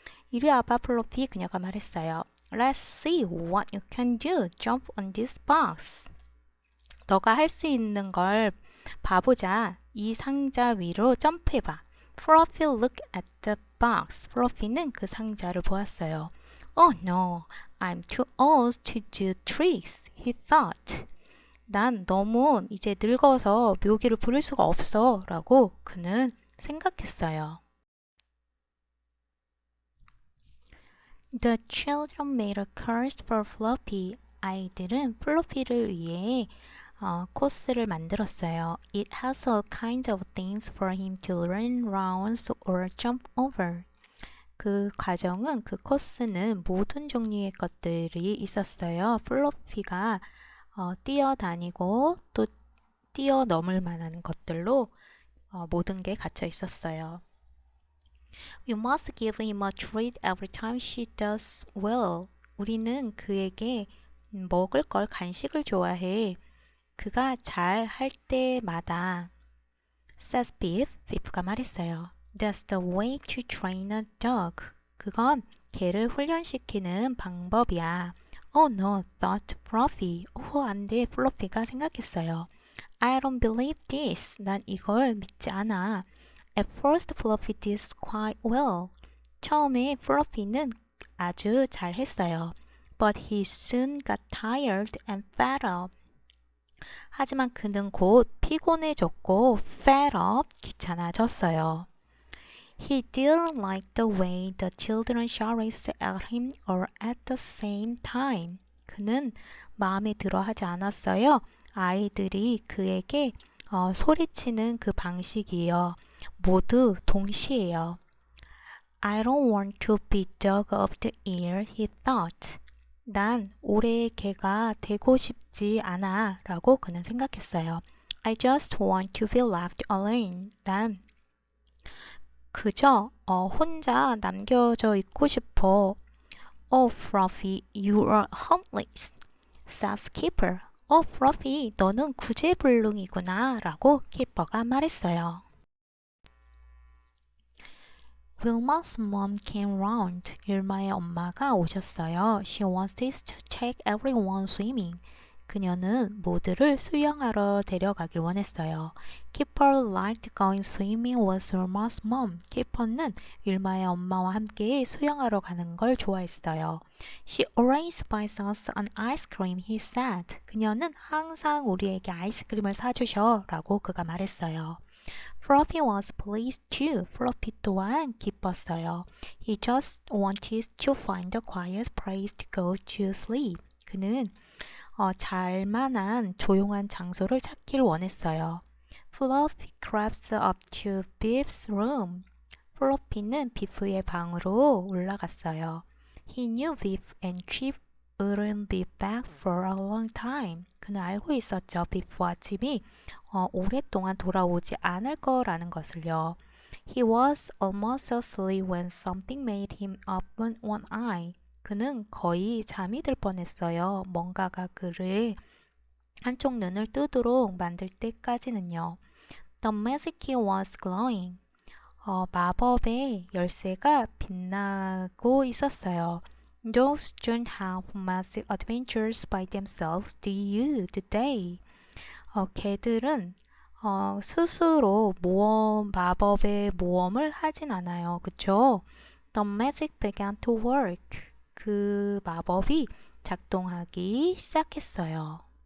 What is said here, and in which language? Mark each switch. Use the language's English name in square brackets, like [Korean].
[Korean] 이리 와봐, 플로피, 그녀가 말했어요. [English] Let's see what you can do. Jump on this box. [Korean] 너가 할 수 있는 걸 봐보자. 이 상자 위로 점프해봐. [English] Fluffy looked at the box. [Korean] 플로피는 그 상자를 보았어요. [English] Oh no, I'm too old to do tricks, he thought. [Korean] 난 너무 이제 늙어서 묘기를 부릴 수가 없어 라고 그는 생각했어요. [English] The children made a course for Fluffy. [Korean] 아이들은 플로피를 위해 코스를 만들었어요. [English] It has all kinds of things for him to run rounds or jump over. [Korean] 그 과정은, 그 코스는 모든 종류의 것들이 있었어요. 플로피가 뛰어다니고 또 뛰어넘을 만한 것들로 모든 게 갇혀 있었어요. [English] We must give him a treat every time she does well. [Korean] 우리는 그에게 먹을 걸 간식을 좋아해. 그가 잘 할 때마다. [English] Says Biff. [Korean] 비프가 말했어요. [English] That's the way to train a dog. [Korean] 그건 개를 훈련시키는 방법이야. [English] Oh no, thought Fluffy. [Korean] 안 돼, 플로피가 생각했어요. [English] I don't believe this. [Korean] 난 이걸 믿지 않아. [English] At first, Fluffy did quite well. [Korean] 처음에 플로피는 아주 잘했어요. [English] But he soon got tired and fed up. [Korean] 하지만 그는 곧 피곤해졌고 [English] fed up, [Korean] 귀찮아졌어요. [English] He didn't like the way the children shouted at him all at the same time. [Korean] 그는 마음에 들어하지 않았어요. 아이들이 그에게 소리치는 그 방식이요. 모두 동시에요. [English] I don't want to be dog of the year, he thought. [Korean] 난 올해의 개가 되고 싶지 않아 라고 그는 생각했어요. [English] I just want to be left alone. [Korean] 난 그저 혼자 남겨져 있고 싶어. [English] Oh, Fluffy, you are harmless, says Keeper. [Korean] Fluffy, 너는 구제불능이구나 라고 키퍼가 말했어요. [English] Wilma's mom came round. [Korean] 윌마의 엄마가 오셨어요. [English] She wanted to take everyone swimming. [Korean] 그녀는 모두를 수영하러 데려가길 원했어요. [English] Kipper liked going swimming with Wilma's mom. [Korean] 키퍼는 윌마의 엄마와 함께 수영하러 가는 걸 좋아했어요. [English] She always buys us an ice cream, he said. [Korean] 그녀는 항상 우리에게 아이스크림을 사주셔 라고 그가 말했어요. [English] Fluffy was pleased too. Fluffy [Korean] 또한 기뻤어요. [English] He just wanted to find a quiet place to go to sleep. [Korean] 그는 잘만한 조용한 장소를 찾기를 원했어요. [English] Fluffy crept up to Biff's room. [Korean] 플로피는 비프의 방으로 올라갔어요. [English] He knew Biff and Chip wouldn't be back for a long time. [Korean] 그는 알고 있었죠. 비프와 칩이 오랫동안 돌아오지 않을 거라는 것을요. [English] He was almost asleep when something made him open one eye. [Korean] 그는 거의 잠이 들 뻔했어요. 뭔가가 그를 한쪽 눈을 뜨도록 만들 때까지는요. [English] The magic key was glowing. [Korean] 마법의 열쇠가 빛나고 있었어요. [English] Dogs don't have magic adventures by themselves, do you, today? [Korean] 개들은 스스로 마법의 모험을 하진 않아요. 그쵸? [English] The magic began to work. [Korean] 그 마법이 작동하기 시작했어요.